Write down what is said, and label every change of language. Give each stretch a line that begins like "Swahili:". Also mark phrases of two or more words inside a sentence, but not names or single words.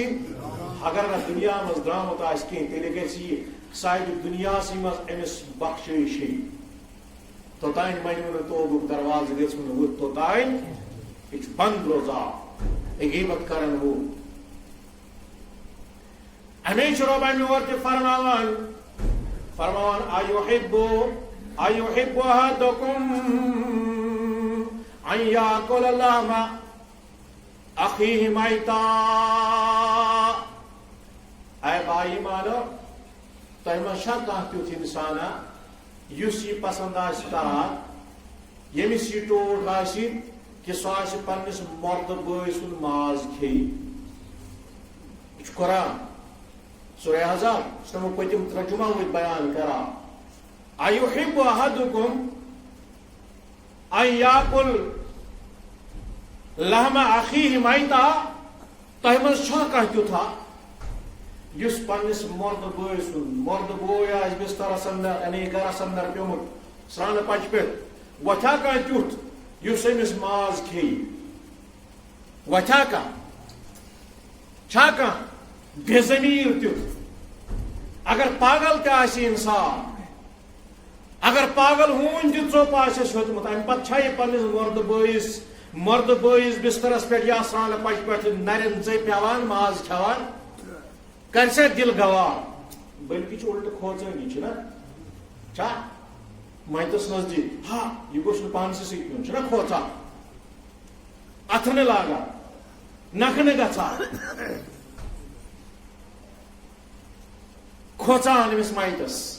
Kashmiri: اگر نہٕ دُنیا منٛز درٛامُت آسہِ کینٛہہ تیٚلہِ گژھِ یہِ سارِ دُنیاہسٕے منٛز أمِس بخشٲیِشٕے توتان بنیو نہٕ توبُک دروازٕ گژھِ نہٕ وُتھ توتان یہ چھُ بند روزان غیبت کرن وول امیچ رب امی ورد فرماوان
Arabic: ایحب احدکم ان یاکل لحم اخیہ میتا.
Kashmiri: اے بائی مانو تہ من چھا کانٛہہ تیُتھ انسانا یُس یہ پسند آسہِ کران ییٚمِس یہ ٹوٹھ آسہِ کہ سُہ آسہِ پننس مرد بٲے سُنٛد ماز کھیٚیہِ. یہ چھُ قرآن سورہ احزاب تمو پتم ترجمہ بیان کران.
Arabic: ایحب احدکم ان یاکل لحم اخیہ میتا.
Kashmiri: تہ من چھا کانٛہہ تیُتھا یس پنس مرد بٲے سُنٛد مرد بوے آسہِ بسترس اندر یعنی گرس اندر پیومُت سرانہٕ پچہِ پٮ۪ٹھ وۄتھیا کانٛہہ تیُتھ یُس أمِس ماز کھیٚیہِ. وۄتھیا کانٛہہ چھا کانٛہہ بے ضمیٖر تیُتھ. اگر پاگل تہِ آسہِ انسان اگر پاگل ہوٗنۍ تہِ ژوٚپ آسٮ۪س ہیوٚتمُت امہِ پتہٕ چھا یہِ پننس مرد بٲیِس بسترس پٮ۪ٹھ یا سرانہٕ پچہِ پٮ۪ٹھ نرٮ۪ن ژٔپۍ پیوان ماز کھٮ۪وان کر سے دل گوار. بلکہ الٹہ کھوژٲنی چھنا چھا متس نزدیک ہا یہ گوٚژھ نہٕ پانسٕے سۭتۍ پیوٚن چھُنہ کھوژان اتھنہٕ لاگان نکھنہٕ گژھان کھوژان أمِس مایتس.